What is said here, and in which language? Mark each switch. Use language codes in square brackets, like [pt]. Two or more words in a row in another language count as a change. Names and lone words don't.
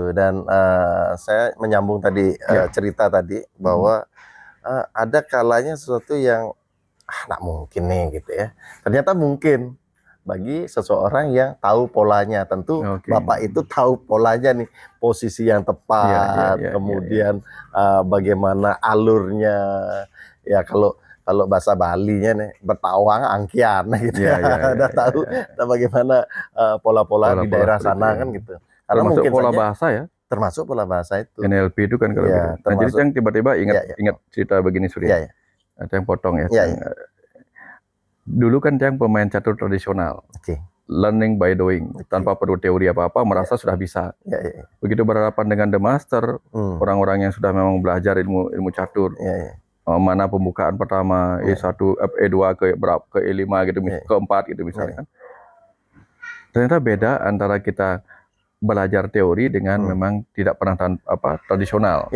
[id] Dan saya menyambung tadi cerita tadi bahwa ada kalanya sesuatu yang nggak mungkin nih gitu ya. Ternyata mungkin bagi seseorang yang tahu polanya. Tentu Bapak itu tahu polanya nih, posisi yang tepat, kemudian bagaimana alurnya. Ya kalau bahasa Balinya nih, [ban] bertawang angkian [id] gitu udah tahu bagaimana pola-pola di daerah sana kan gitu. Karena termasuk mungkin pola saja, bahasa ya. termasuk pola bahasa itu. NLP itu kan kalau gitu. Nah, jadi yang tiba-tiba ingat cerita begini Surya. Ada yang potong ya. Dulu kan yang pemain catur tradisional. [en] Learning by doing, [id] tanpa perlu teori apa-apa, merasa sudah bisa. Begitu berhadapan dengan [en] the master, [id] orang-orang yang sudah memang belajar ilmu catur. Mana pembukaan pertama, E1, E2 ke E5 gitu, ke-4 gitu misalnya kan. Ternyata beda antara kita belajar teori dengan memang tidak pernah tradisional.